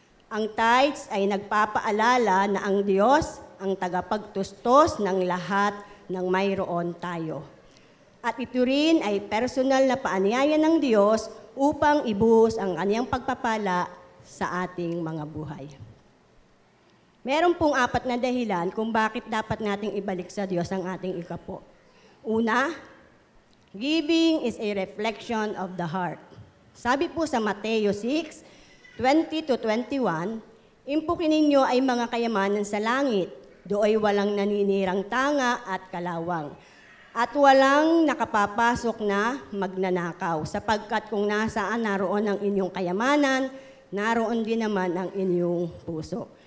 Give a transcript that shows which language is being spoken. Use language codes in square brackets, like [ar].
[tl] Ang tithes ay nagpapaalala na ang Diyos ang tagapagtustos ng lahat ng mayroon tayo. At ito rin ay personal na paanyaya ng Diyos upang ibuhos ang Kaniyang pagpapala sa ating mga buhay. Meron pong 4 na dahilan kung bakit dapat nating ibalik sa Diyos ang ating ikapo. [en] Una, giving is a reflection of the heart. [tl] Sabi po sa Mateo 6:20-21, impukin ninyo ay mga kayamanan sa langit, dooy walang naninirang tanga at kalawang, at walang nakapapasok na magnanakaw, sapagkat kung nasaan naroon ang inyong kayamanan, naroon din naman ang inyong puso.